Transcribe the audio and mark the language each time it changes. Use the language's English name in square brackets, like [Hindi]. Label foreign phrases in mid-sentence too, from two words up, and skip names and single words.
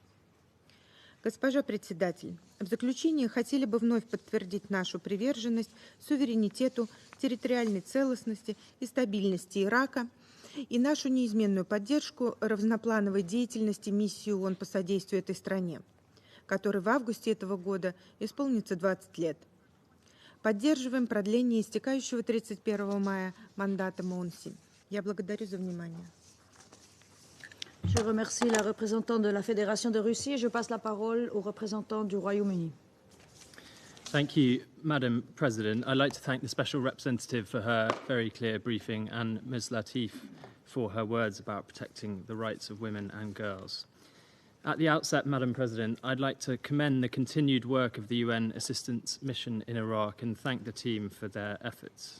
[Russian] Госпожа председатель, в заключение хотели бы вновь подтвердить нашу приверженность суверенитету, территориальной целостности и стабильности Ирака и нашу неизменную поддержку разноплановой деятельности миссии ООН по содействию этой стране, которой в августе этого года исполнится 20 лет. Поддерживаем продление истекающего 31 мая мандата МОНСИ. Я благодарю за внимание. [French] Je remercie la représentante de la Fédération de Russie et je passe la parole au représentant du Royaume-Uni. [English] Thank you, Madam President. I'd like to thank the Special Representative for her very clear briefing and Ms. Latif for her words about protecting the rights of women and girls. At the outset, Madam President, I'd like to commend the continued work of the UN Assistance Mission in Iraq and thank the team for their efforts.